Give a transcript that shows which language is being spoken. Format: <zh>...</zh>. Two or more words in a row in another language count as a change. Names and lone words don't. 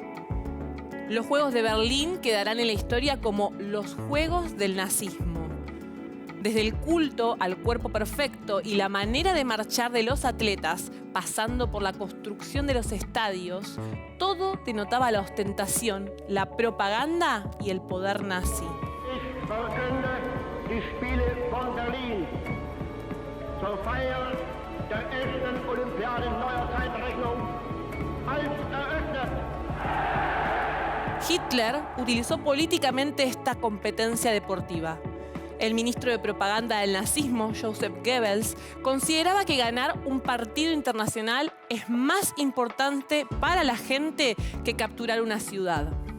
<es>Los Juegos de Berlín quedarán en la historia como los Juegos del Nazismo. Desde el culto al cuerpo perfecto y la manera de marchar de los atletas, pasando por la construcción de los estadios, todo denotaba la ostentación, la propaganda y el poder nazi.</es> <de>Ich verkünde die Spiele von Berlin zur Feier der ersten Olympiade in neuer Zeitrechnung als eröffnet.</de> <es>Hitler utilizó políticamente esta competencia deportiva. El ministro de propaganda del nazismo, Joseph Goebbels, consideraba que ganar un partido internacional es más importante para la gente que capturar una ciudad.</es>